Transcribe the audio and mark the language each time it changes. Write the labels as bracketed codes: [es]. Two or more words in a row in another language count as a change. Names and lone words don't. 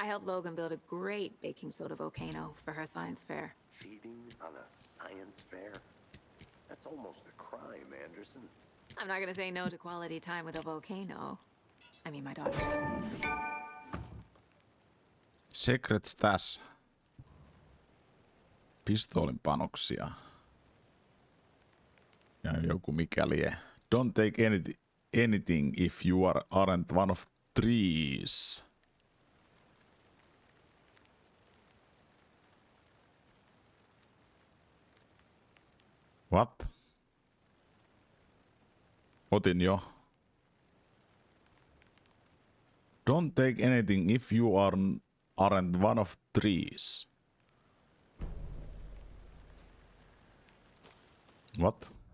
[en] I helped Logan build a great baking soda volcano for her science fair. Cheating on a science fair? That's almost a crime, Anderson. I'm not gonna say no to quality time with a volcano. I mean, my daughter. [fi] Secrets tässä. Pistoolin panoksia. Ja joku mikäli. [en] Don't take anything if you aren't one of trees. What? [fi] Otin jo. [en] Don't take anything if you aren't one of trees. What?